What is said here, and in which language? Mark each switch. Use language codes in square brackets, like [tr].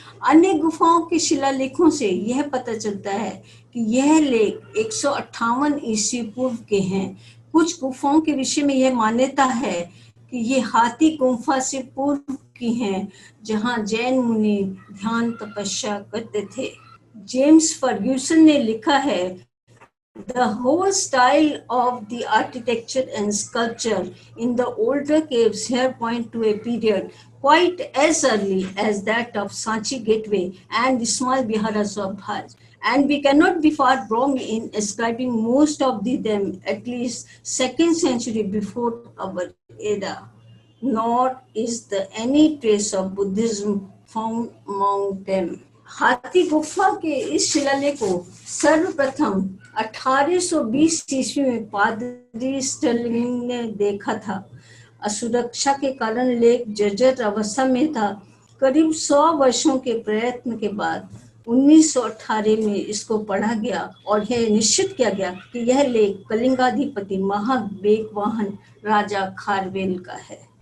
[hi] अन्य गुफाओं के शिलालेखों से यह पता चलता है कि यह लेख 158 ईस्वी पूर्व के हैं। कुछ गुफाओं के विषय में यह मान्यता है कि ये हाथी गुफा से पूर्व की हैं, जहां जैन मुनि ध्यान तपस्या करते थे। जेम्स फर्ग्यूसन ने लिखा है, [en] The whole style of the architecture and sculpture in the older caves here point to a period quite as early as that of Sanchi Gateway and the small Viharas of Bhaj. And we cannot be far wrong in ascribing most of them at least 2nd century before our era. Nor is there any trace of Buddhism found among them. [hi] हाथी गुफा के इस शिलालेख को सर्वप्रथम 1820 ईस्वी में पादरी स्टर्लिंग ने देखा था। असुरक्षा के कारण लेख जर्जर अवस्था में था। करीब 100 वर्षों के प्रयत्न के बाद 1918 में इसको पढ़ा गया और यह निश्चित किया गया कि यह लेख कलिंगाधिपति महाबेगवाहन राजा खारवेल का है।